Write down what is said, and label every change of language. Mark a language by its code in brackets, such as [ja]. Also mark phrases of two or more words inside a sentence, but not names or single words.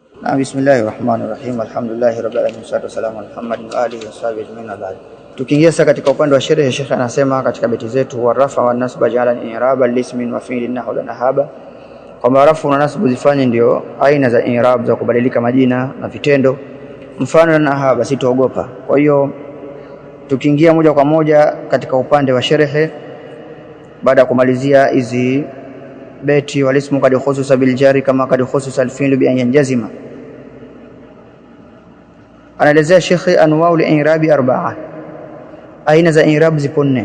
[ar] بسم الله الرحمن الرحيم. الحمد لله رب العالمين. والسلام على محمد وآله وصحبه أجمعين. [sw] Tukiingia sasa katika upande wa sherehe, Sheikh anasema katika beti zetu, [ar] والرفع والنصب اجعلن إعرابا لاسم وفعل نحو لن أهابا, [sw] kwamba rafu na nasbu zifanye ndio aina za i'rab za kubadilika majina na vitendo, mfano na nahaba sitoogopa. Kwa hiyo tukiingia moja kwa moja katika upande wa sherehe, baada ya kumalizia hizi beti, [ar] والاسم قد خصص بالجر كما قد خصص الفعل بأن ينجزما, [sw] anaelezea Sheikh [ar] أنواع الإعراب [sw] 4, aina za i'rab zipo 4.